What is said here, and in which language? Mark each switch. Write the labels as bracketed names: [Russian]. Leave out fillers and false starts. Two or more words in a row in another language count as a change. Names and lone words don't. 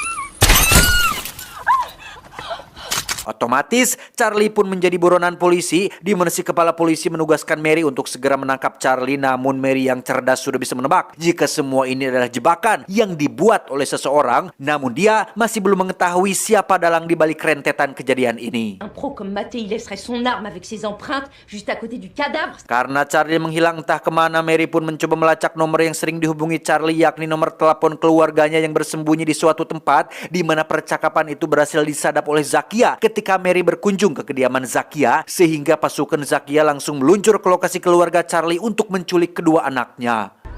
[Indonesian] Otomatis Charlie pun menjadi buronan polisi, di mana si kepala polisi menugaskan Mary untuk segera menangkap Charlie. Namun Mary yang cerdas sudah bisa menebak jika semua ini adalah jebakan yang dibuat oleh seseorang. Namun dia masih belum mengetahui siapa dalang di balik rentetan kejadian ini. [French] Un pro comme Maté, il laisserait son arme avec ses empreintes juste à côté du cadavre. [Indonesian] Karena Charlie menghilang entah kemana, Mary pun mencoba melacak nomor yang sering dihubungi Charlie, yakni nomor telepon keluarganya yang bersembunyi di suatu tempat, di mana percakapan itu berhasil disadap oleh Zakia ketika Mary berkunjung ke kediaman Zakia, sehingga pasukan Zakia langsung meluncur ke lokasi keluarga Charlie untuk menculik kedua anaknya.